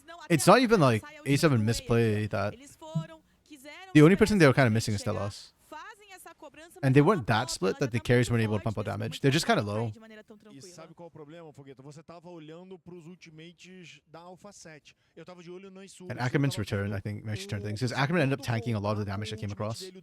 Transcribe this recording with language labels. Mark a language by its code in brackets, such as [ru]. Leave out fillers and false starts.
[en] It's not even like A7 misplay that. The only person they were kind of missing is LTAS. And they weren't that split that the carries weren't able to pump out damage. They're just kind of low. [pt] E sabe qual é o problema, Fogueta? Você tava olhando pros ultimates da Alpha 7. Eu tava de olho na Isurus. [en] And Ackerman's return, I think, actually turned things. Because Ackerman ended up tanking a lot of the damage that came across.